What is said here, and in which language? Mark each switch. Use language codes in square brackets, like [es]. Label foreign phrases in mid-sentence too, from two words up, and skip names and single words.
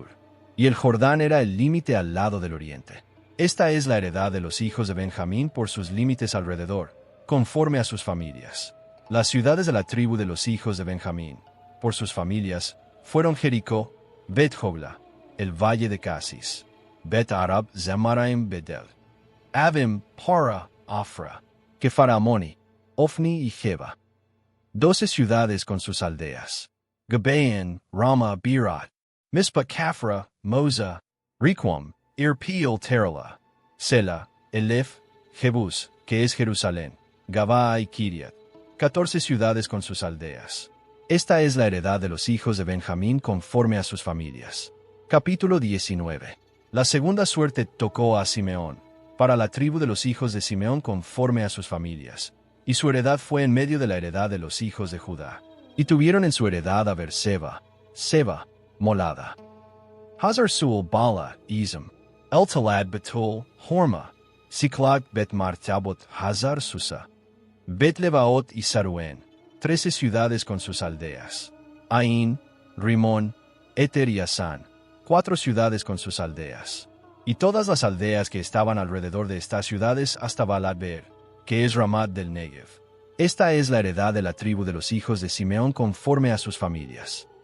[es] Y el Jordán era el límite al lado del oriente. Esta es la heredad de los hijos de Benjamín por sus límites alrededor, conforme a sus familias. Las ciudades de la tribu de los hijos de Benjamín, por sus familias, fueron Jericó, Bet-Hogla, el valle de Casis, Bet-Arab, Zemaraim, Bedel, Avim, Para, Afra, Kefaramoni, Ofni y Jeba. 12 ciudades con sus aldeas: Gibeon, Rama, Birat, Mizpah, Kafra, Moza, Requam, Irpeel, Terala, Sela, Elef, Jebus, que es Jerusalén, Gabaa y Kiriat. 14 ciudades con sus aldeas. Esta es la heredad de los hijos de Benjamín conforme a sus familias. Capítulo 19. La segunda suerte tocó a Simeón, para la tribu de los hijos de Simeón conforme a sus familias, y su heredad fue en medio de la heredad de los hijos de Judá. Y tuvieron en su heredad a Berseba, Seba, Molada, Hazar-Sual, Bala, Izam, El-Talad, Betul, Horma, Siklag, Bet-Martabot, Hazar-Susa, Bet-Lebaot y Saruén, 13 ciudades con sus aldeas. Ain, Rimón, Eter y Asán, 4 ciudades con sus aldeas. Y todas las aldeas que estaban alrededor de estas ciudades hasta Baalat-Beer, que es Ramat del Negev. Esta es la heredad de la tribu de los hijos de Simeón conforme a sus familias.